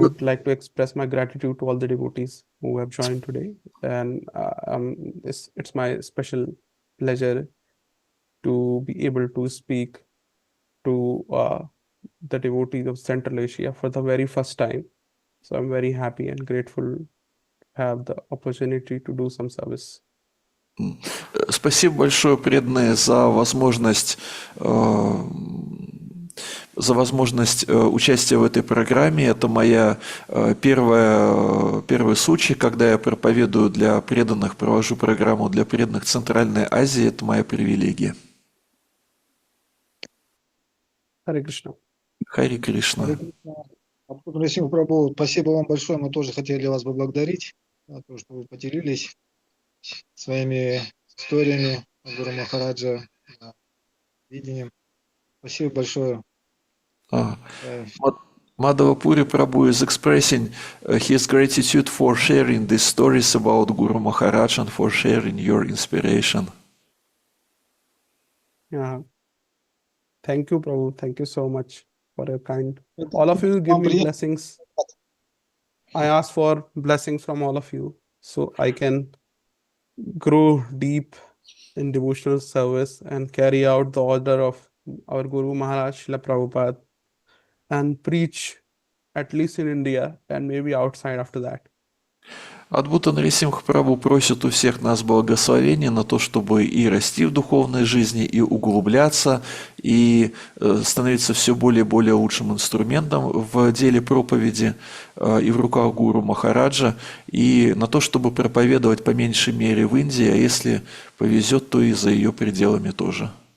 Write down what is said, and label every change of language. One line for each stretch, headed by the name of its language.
English: would like to express my gratitude to all the devotees who have joined today, and it's my special pleasure to be able to speak to the devotees of Central Asia for the very first time. So I'm very happy and grateful to have the opportunity to do some service.
Russian: Спасибо большое, преданные, за возможность участия в этой программе. Это моя первый случай, когда я проповедую для преданных, провожу программу для преданных Центральной Азии. Это моя привилегия.
English: Hare Krishna.
Russian: Харе Кришна. Адбхута Нрисимха Прабху, спасибо вам большое. Мы тоже хотели вас поблагодарить за то, что вы поделились своими историями о Гуру Махараджа, видением. Спасибо большое.
English: Madhava Puri Prabhu is expressing his gratitude for sharing these stories about Guru Maharaj and for sharing your inspiration. Yeah. Thank you, Prabhu. Thank you so much for your kind. All of you give me blessings. I ask for blessings from all of you so I can grow deep in devotional service and carry out the order of our Guru Maharaj Srila Prabhupada and preach at least in India and maybe outside after that.
Russian: Адбхута Нрисимха Прабху просит у всех нас благословения на то, чтобы и расти в духовной жизни, и углубляться, и становиться все более и более лучшим инструментом в деле проповеди и в руках Гуру Махараджа, и на то, чтобы проповедовать по меньшей мере в Индии, а если повезет, то и за ее пределами тоже.